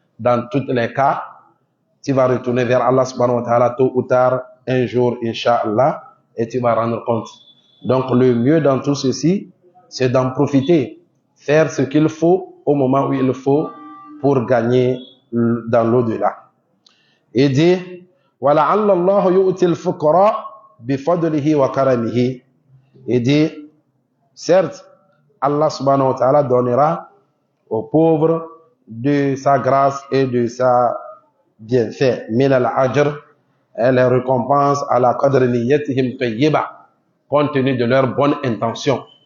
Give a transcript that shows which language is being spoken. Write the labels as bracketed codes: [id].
[fr] Dans tous les cas, tu vas retourner vers Allah subhanahu wa ta'ala tôt ou tard, un jour, Inch'Allah, et tu vas rendre compte. Donc, le mieux dans tout ceci, c'est d'en profiter, faire ce qu'il faut au moment où il faut pour gagner dans l'au-delà. Il dit, [ar] وَلَعَلَّ اللَّهُ يُؤْتِي الْفُقَرَاءَ بِفَضْلِهِ وَكَرَمِهِ. [fr] Il dit, certes, Allah subhanahu wa ta'ala donnera aux pauvres de sa grâce et de sa bienfait. [ar] Min al-ajr, [fr] les récompenses à la [ar] qadr niyyatihim tayyiba, [fr] compte tenu de leur bonne intention.